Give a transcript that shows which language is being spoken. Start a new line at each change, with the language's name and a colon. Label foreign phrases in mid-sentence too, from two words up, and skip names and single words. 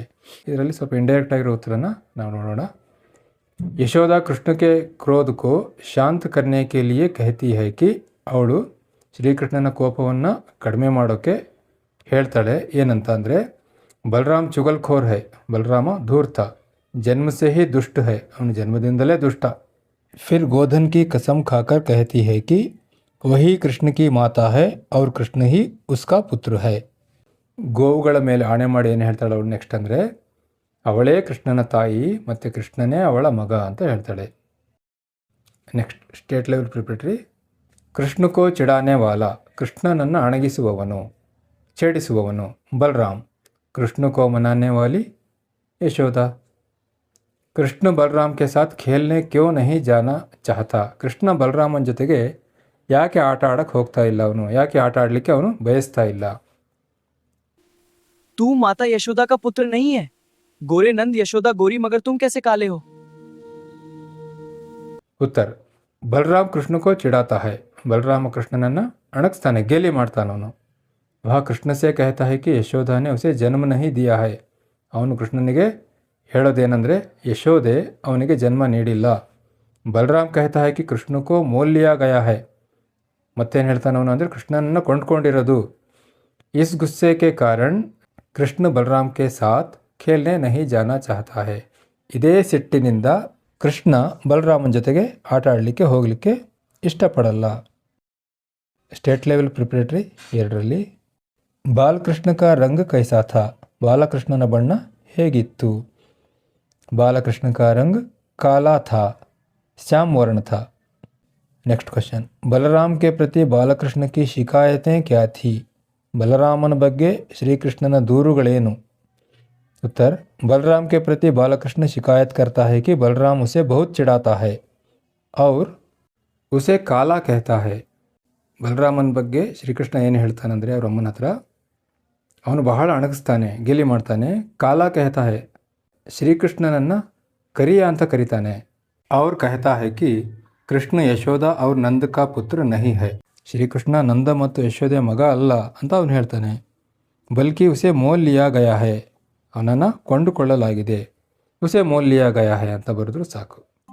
Kannada: ಇದರಲ್ಲಿ ಸ್ವಲ್ಪ ಇಂಡೈರೆಕ್ಟ್ ಆಗಿರೋ ಉತ್ತರನ ನಾವು ನೋಡೋಣ.
Hindi: यशोदा कृष्णके क्रोधको शांत करने के लिए कहती है कि,
Kannada: ಅವಳು ಶ್ರೀಕೃಷ್ಣನ ಕೋಪವನ್ನು ಕಡಿಮೆ ಮಾಡೋಕ್ಕೆ ಹೇಳ್ತಾಳೆ. ಏನಂತ ಅಂದರೆ
Hindi: बलराम चुगलखोर है, बलराम धूर्त, जन्मसे ही दुष्ट है,
Kannada: ಅವನ ಜನ್ಮದಿಂದಲೇ ದುಷ್ಟ.
Hindi: फिर गोधन की कसम खाकर कहती है कि वही कृष्ण की माता है और कृष्ण ही उसका पुत्र है.
Kannada: ಗೋವುಗಳ ಮೇಲೆ ಆಣೆ ಮಾಡಿ ಏನು ಹೇಳ್ತಾಳೆ ಅವಳು ನೆಕ್ಸ್ಟ್ ಅಂದರೆ, ಅವಳೇ ಕೃಷ್ಣನ ತಾಯಿ ಮತ್ತು ಕೃಷ್ಣನೇ ಅವಳ ಮಗ ಅಂತ ಹೇಳ್ತಾಳೆ.
English: next state level preparatory,
Hindi: कृष्णको चिढ़ाने वाला,
Kannada: ಕೃಷ್ಣನನ್ನು ಅಣಗಿಸುವವನು. छेड़िसुववनु बलराम।
Hindi: कृष्ण को मनाने वाली यशोदा। कृष्ण बलराम के साथ खेलने क्यों नहीं जाना चाहता?
Kannada: ಕೃಷ್ಣ ಬಲರಾಮನ ಜೊತೆಗೆ ಯಾಕೆ ಆಟ ಆಡಕ್ಕೆ ಹೋಗ್ತಾ ಇಲ್ಲ ಅವನು? ಯಾಕೆ ಆಟ ಆಡಲಿಕ್ಕೆ ಅವನು ಬಯಸ್ತಾ ಇಲ್ಲ?
Hindi: तू माता यशोदा का पुत्र नहीं है। गोरे नंद यशोदा गोरी मगर तुम कैसे काले हो? उत्तर, बलराम कृष्ण को चिढ़ाता है।
Kannada: बलराम कृष्णನನ್ನು ಅಣಗಿಸ್ತಾನೆ, ಗೇಲಿ ಮಾಡ್ತಾನವನು।
Hindi: वह कृष्ण से कहता है कि यशोदा ने उसे जन्म नहीं दिया है।
Kannada: ಅವನು ಕೃಷ್ಣನಿಗೆ ಹೇಳೋದೇನೆಂದರೆ ಯಶೋದೆ ಅವನಿಗೆ ಜನ್ಮ ನೀಡಿಲ್ಲ।
Hindi: ಬಲರಾಮ್ कहता है कि कृष्ण को मोल लिया गया है।
Kannada: ಮತ್ತೇನು ಹೇಳ್ತಾನೆ ಅವನು ಅಂದರೆ ಕೃಷ್ಣನನ್ನು ಕೊಂಡ್ಕೊಂಡಿರೋದು।
Hindi: इस गुस्से के कारण कृष्ण बलराम के साथ खेलने नहीं जाना चाहता है।
Kannada: ಇದೇ ಸಿಟ್ಟಿನಿಂದ ಕೃಷ್ಣ ಬಲರಾಮನ ಜೊತೆಗೆ ಆಟ ಆಡಲಿಕ್ಕೆ ಹೋಗಲಿಕ್ಕೆ ಇಷ್ಟಪಡಲ್ಲ।
English: state level preparatory
Hindi: 2ರಲ್ಲಿ बालकृष्ण का रंग कैसा था?
Kannada: ಬಾಲಕೃಷ್ಣನ ಬಣ್ಣ ಹೇಗಿತ್ತು?
Hindi: बालकृष्ण का रंग काला था, श्याम वर्ण था।
English: next question,
Hindi: बलराम के प्रति बालकृष्ण की शिकायतें क्या थी?
Kannada: बलरामन ಬಗ್ಗೆ ಶ್ರೀಕೃಷ್ಣನ ದೂರುಗಳೇನು?
Hindi: उत्तर, बलराम के प्रति बालकृष्ण शिकायत करता है कि बलराम उसे बहुत चिढ़ाता है और उसे काला कहता है।
Kannada: ಬಲರಾಮನ ಬಗ್ಗೆ ಶ್ರೀಕೃಷ್ಣ ಏನು ಹೇಳ್ತಾನಂದರೆ ಅವ್ರ ಅಮ್ಮನ ಹತ್ರ, ಅವನು ಬಹಳ ಅಣಗಿಸ್ತಾನೆ, ಗೇಲಿ ಮಾಡ್ತಾನೆ,
Hindi: काला कहता है,
Kannada: ಶ್ರೀಕೃಷ್ಣನನ್ನು ಕರಿಯ ಅಂತ ಕರೀತಾನೆ।
Hindi: और कहता है कि कृष्ण यशोदा और नंद का पुत्र नहीं है।
Kannada: ಶ್ರೀಕೃಷ್ಣ ನಂದ ಮತ್ತು ಯಶೋದೆ ಮಗ ಅಲ್ಲ ಅಂತ ಅವನು ಹೇಳ್ತಾನೆ।
Hindi: बल्कि उसे मोल लिया गया है,
Kannada: ಅವನನ್ನು ಕೊಂಡುಕೊಳ್ಳಲಾಗಿದೆ।
Hindi: उसे मोल लिया गया है
Kannada: ಅಂತ ಬರೆದ್ರು ಸಾಕು।